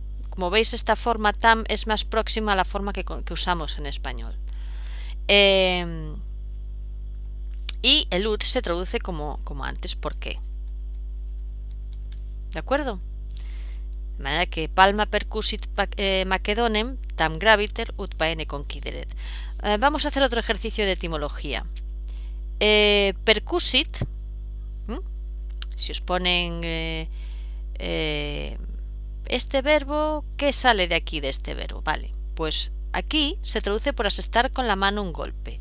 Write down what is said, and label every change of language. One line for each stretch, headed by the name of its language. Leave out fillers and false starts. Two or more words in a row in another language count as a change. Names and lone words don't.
Spanish: Como veis, esta forma tam es más próxima a la forma que usamos en español. Y el ut se traduce como antes. ¿Por qué? ¿De acuerdo? De manera que
Latin: palma percussit Macedonem tam graviter ut paene conquideret.
Spanish: Vamos a hacer otro ejercicio de etimología. Percussit, si os ponen este verbo, ¿qué sale de aquí de este verbo? Vale, pues aquí se traduce por asestar con la mano un golpe.